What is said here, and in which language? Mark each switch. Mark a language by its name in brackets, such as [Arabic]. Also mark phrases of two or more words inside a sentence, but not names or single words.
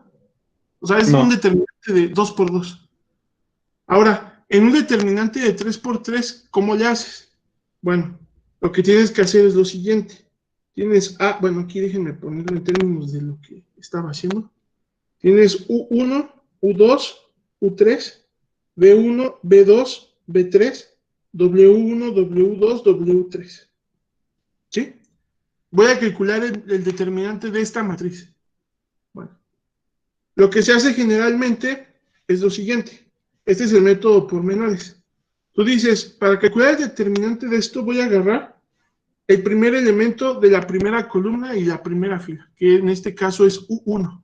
[Spanish] O sea, es un No, determinante de 2 por 2. Ahora, en un determinante de 3 por 3, ¿cómo le haces? Bueno, lo que tienes que hacer es lo siguiente. Tienes A, bueno, aquí déjenme ponerlo en términos de lo que estaba haciendo. Tienes U1, U2, U3, B1, B2, B3, W1, W2, W3. ¿Sí? Voy a calcular el determinante de esta matriz. Bueno, lo que se hace generalmente es lo siguiente. Este es el método por menores. Tú dices, para calcular el determinante de esto voy a agarrar el primer elemento de la primera columna y la primera fila, que en este caso es U1.